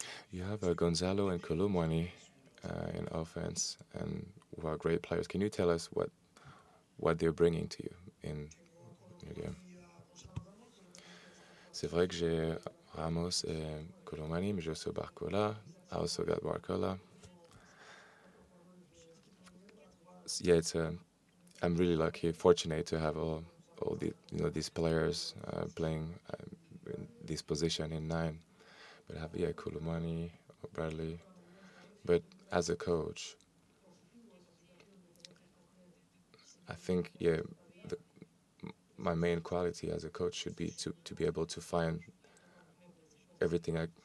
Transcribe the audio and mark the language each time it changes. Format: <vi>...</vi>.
<en>You have Gonzalo and Kolomwani in offense, and who are great players. Can you tell us what they're bringing to you in your game?</en> <fr>C'est vrai que j'ai Ramos et Kolomani, mais j'ai aussi Barcola.</fr> <en>I also got Barcola. Yeah, I'm really lucky, fortunate to have all these players playing in this position in nine. But I have Kolomani, Bradley. But as a coach, I think the, my main quality as a coach should be to be able to find everything.</en>